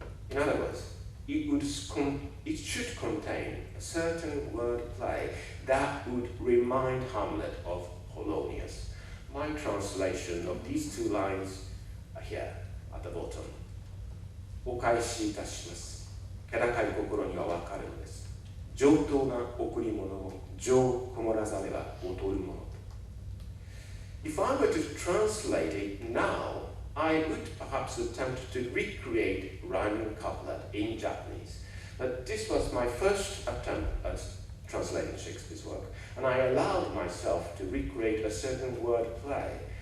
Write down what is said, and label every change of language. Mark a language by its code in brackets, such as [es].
[en] In other words, it should contain a certain wordplay that would remind Hamlet of Polonius. My translation of these two lines are here at the bottom. [ja] お返しいたします。気高い心にはわかるのです。上等な贈り物も情こもらざれば劣るものと。 [en] If I were to translate it now, I would perhaps attempt to recreate rhyming couplet in Japanese. But this was my first attempt at translating Shakespeare's work, and I allowed myself to recreate a certain word play.